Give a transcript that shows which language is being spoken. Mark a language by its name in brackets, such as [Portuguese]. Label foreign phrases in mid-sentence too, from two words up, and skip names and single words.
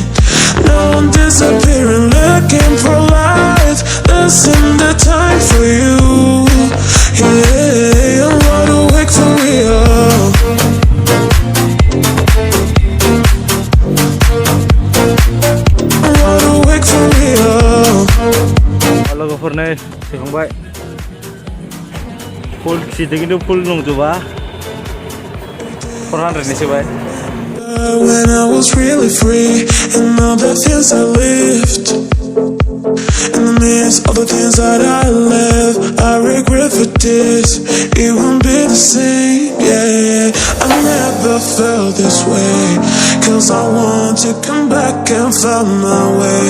[English] Now I'm disappearing, looking for light. This ain't the time for you. Yeah, I'm wide awake for real. I'm wide awake for real. [Bodo] लोगोफोरनो फैखांबाय फुल खिसिदों खिन्थु फुल नंजोबा 400 नि सोबाय [English] When I was really free and all the things I lived. In the midst of the things that I left, I regret for this. It won't be the same, yeah. I never felt this way, 'cause I want to come back and find my way.